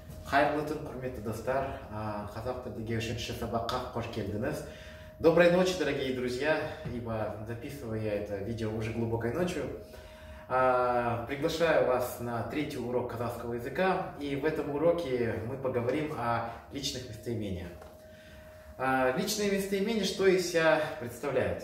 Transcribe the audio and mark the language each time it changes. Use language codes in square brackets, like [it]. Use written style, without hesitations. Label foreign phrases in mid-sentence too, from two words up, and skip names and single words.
[kk] Хайырлы түн, құрметті достар. Қазақ тілінде 3-ші сабаққа қош келдіңіз. [ru] Доброй ночи, дорогие друзья, ибо записываю я это видео уже глубокой ночью. Приглашаю вас на 3-й урок казахского языка, и в этом уроке мы поговорим о личных местоимениях. Личные местоимения что из себя представляют?